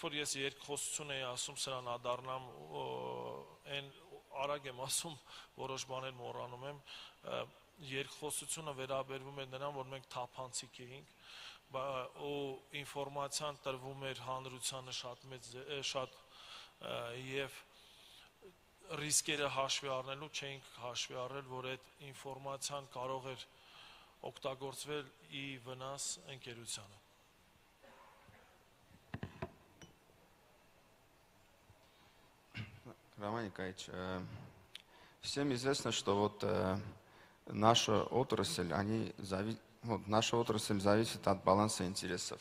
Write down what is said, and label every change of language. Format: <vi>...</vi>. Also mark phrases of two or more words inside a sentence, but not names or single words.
<hy>որ ես երկխոսություն էի ասում, սրան ադառնամ այն արագ եմ ասում, որոշ բաներ մոռանում եմ, երկխոսությունը վերաբերվում է նրան, որ մենք թափանցիկ էինք, ու ինֆորմացիան տրվում էր հանրությանը շատ եւ ռիսկերը հաշվի առնելու չէինք հաշվի առել, որ այդ ինֆորմացիան կարող էր օգտագործվել ի վնաս ընկերությանը։</hy> <ru>Роман Николаевич, всем известно, что вот наша отрасль, наша отрасль зависит от баланса интересов.</ru>